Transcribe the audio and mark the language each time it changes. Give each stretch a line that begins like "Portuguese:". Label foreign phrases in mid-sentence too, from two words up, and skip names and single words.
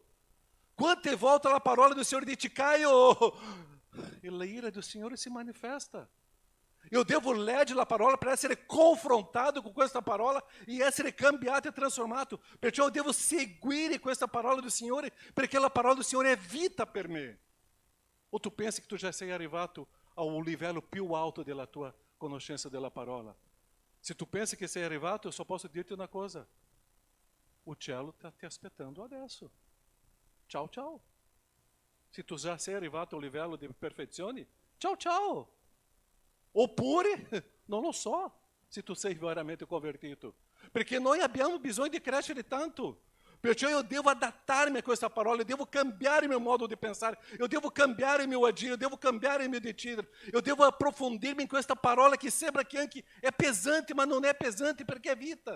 Italian: Quante volte la parola do Signore dice Caio, e la ira do Signore si manifesta. Eu devo leggere la parola per essere confrontato con questa parola e essere cambiato e trasformato. Perciò eu devo seguire questa parola do Signore, perché la parola do Signore è vita per me.
Portuguese: Ou tu pensa que tu já
Italian: sei arrivato
Portuguese: ao
Italian: livello più alto della tua conoscenza della parola. Se tu pensa che sei arrivato,
Portuguese: eu só posso
Italian: dirti una cosa. O cielo
Portuguese: está te
Italian: aspettando adesso. Ciao, ciao. Se tu já sei arrivato ao livello di perfezione, ciao, ciao. Oppure, non lo so, se tu sei veramente convertito. Perché noi abbiamo bisogno di crescere tanto. Perciò io devo adattarmi a questa parola, eu devo cambiare il mio modo di pensare, eu devo cambiare il mio agire, eu devo cambiare il mio decidere, eu devo approfondirmi in questa parola che sembra che anche è pesante, ma non è pesante perché è vita.